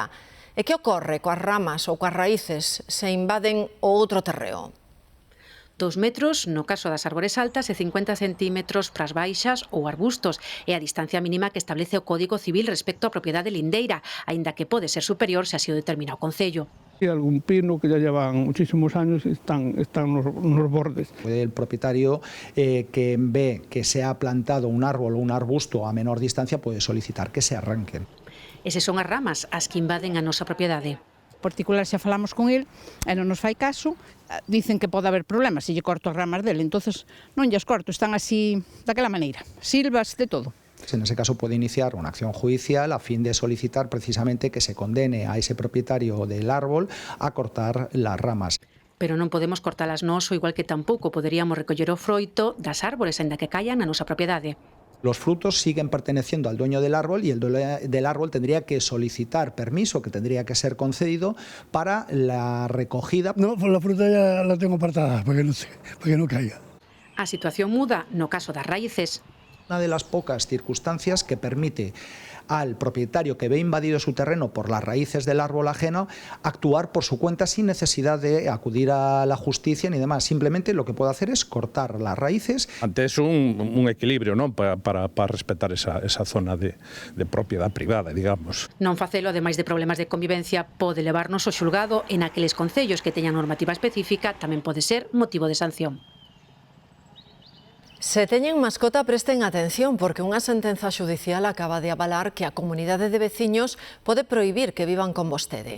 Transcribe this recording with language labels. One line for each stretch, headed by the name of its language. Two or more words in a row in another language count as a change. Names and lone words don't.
Galician: E que ocorre coas ramas ou coas raíces se invaden o outro terreo? 2 metros no caso das árbores altas e 50 centímetros para as baixas ou arbustos. É a distancia mínima que establece o Código Civil respecto á propiedade lindeira, aínda que pode ser superior se así o determina o Concello.
Spanish: Hay algún pino que ya llevan muchísimos años y están los bordes. Puede el propietario que ve que se ha plantado un árbol o un arbusto a menor distancia puede solicitar que se arranquen.
Galician: Esas son as ramas as que invaden a nosa propiedade. Particular xa falamos con el e non nos fai caso, dicen que pode haber problemas se lle corto as ramas dele, entonces non lles corto, están así daquela maneira, silvas de todo.
Spanish: En ese caso puede iniciar una acción judicial a fin de solicitar precisamente que se condene a ese propietario del árbol a cortar las ramas.
Galician: Pero non podemos cortalas nós, o igual que tampouco poderíamos recoller o froito das árbores aínda que caian na nosa propiedade.
Spanish: Los frutos siguen perteneciendo al dueño del árbol y el dueño del árbol tendría que solicitar permiso, que tendría que ser concedido para la recogida. No, pues la fruta ya la tengo apartada para que no caiga.
Galician: A situación muda no caso das raíces.
Spanish: Una de las pocas circunstancias que permite al propietario que ve invadido su terreno por las raíces del árbol ajeno actuar por su cuenta sin necesidad de acudir a la justicia ni demás. Simplemente lo que puede hacer es cortar las raíces. Antes un equilibrio, ¿no? para respetar esa zona de propiedad privada, digamos.
Galician: Non facelo, ademais de problemas de convivencia, pode levarnos ao xulgado en aqueles concellos que teñan normativa específica, tamén pode ser motivo de sanción. Se teñen mascota, presten atención, porque unha sentenza xudicial acaba de avalar que a comunidade de veciños pode prohibir que vivan con vostede.